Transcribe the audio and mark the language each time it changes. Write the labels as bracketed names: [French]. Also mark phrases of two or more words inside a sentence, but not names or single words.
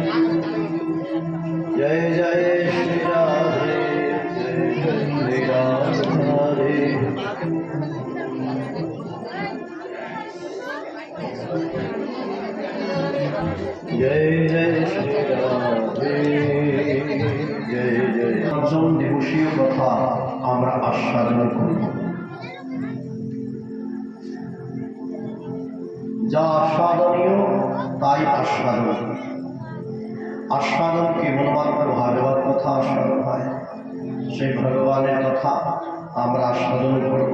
[Hindi] जय जय श्री राधे, जय जय श्री राधे. जय जय श्री राधे, जय जय. [Bangla] পঞ্চম দিবসীয় কথা আমরা আস্বাদন করি। যা আস্বাদনীয় তাই আস্বাদন। আস্বাদন কেবলমাত্র ভাগবত কথা আস্বাদন হয়, সেই ভগবানের কথা আমরা আস্বাদন করব।